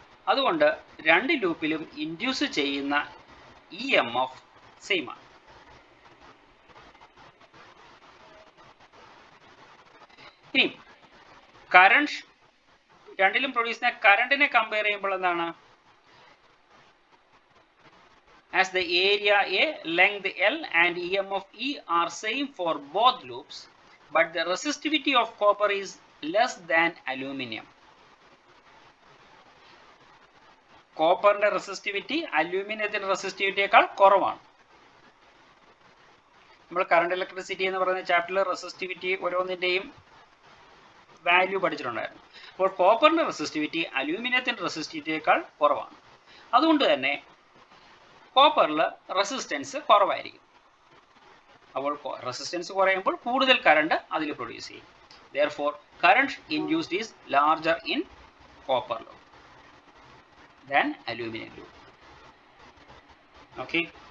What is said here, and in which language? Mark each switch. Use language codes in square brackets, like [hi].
[ml] അതുകൊണ്ട് രണ്ട് ലൂപ്പിലും ഇൻഡ്യൂസ് ചെയ്യുന്ന EMF സെയിം ആണ്. ഇനി കറന്റ്, രണ്ടിലും പ്രൊഡ്യൂസ് ചെയ്യുന്ന കറണ്ടിനെ കമ്പയർ ചെയ്യുമ്പോൾ എന്താണ്? [en] As the area A, length L and EMF E are same for both loops, but the resistivity of copper is less than aluminum. [ml] കോപ്പറിന്റെ resistivity അലൂമിനിയത്തിന്റെ റെസിസ്റ്റിവിറ്റിയേക്കാൾ കുറവാണ്. നമ്മൾ കറണ്ട് ഇലക്ട്രിസിറ്റി എന്ന് പറയുന്ന ചാപ്റ്ററിൽ റെസിസ്റ്റിവിറ്റി ഓരോന്നിന്റെയും വാല്യൂ പഠിച്ചിട്ടുണ്ടായിരുന്നു. അപ്പോൾ കോപ്പറിന്റെ റെസിസ്റ്റിവിറ്റി അലൂമിനിയത്തിന്റെ റെസിസ്റ്റിവിറ്റിയേക്കാൾ കുറവാണ്. അതുകൊണ്ട് തന്നെ കോപ്പറിൽ റെസിസ്റ്റൻസ് കുറവായിരിക്കും. അപ്പോൾ റെസിസ്റ്റൻസ് കുറയുമ്പോൾ കൂടുതൽ കറണ്ട് അതിൽ പ്രൊഡ്യൂസ് ചെയ്യും. [en] Therefore, current induced is larger in copper loop than aluminum loop. Okay.